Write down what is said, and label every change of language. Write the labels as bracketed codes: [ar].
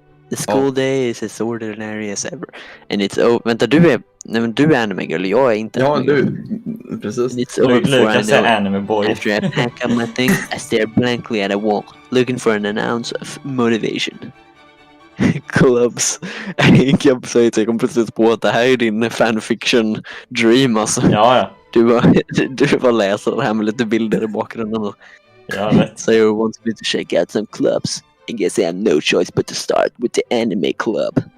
[en] The school day is as ordinary as ever. And it's over. [sv] Vänta, du är anime girl, jag är inte anime girl. Du. Precis. [en] And it's over before I [sv] Lukas är anime boy. [en] After I pack up my things, I stare blankly at a wall, looking for an ounce of motivation. Clubs. [sv] Jag kom precis på att det här är din fanfiction dream alltså. Ja. Du bara läser det här med lite bilder i bakgrunden. Ja, vet. [en] So you want me to check out some clubs. I guess I have no choice but to start with the anime club.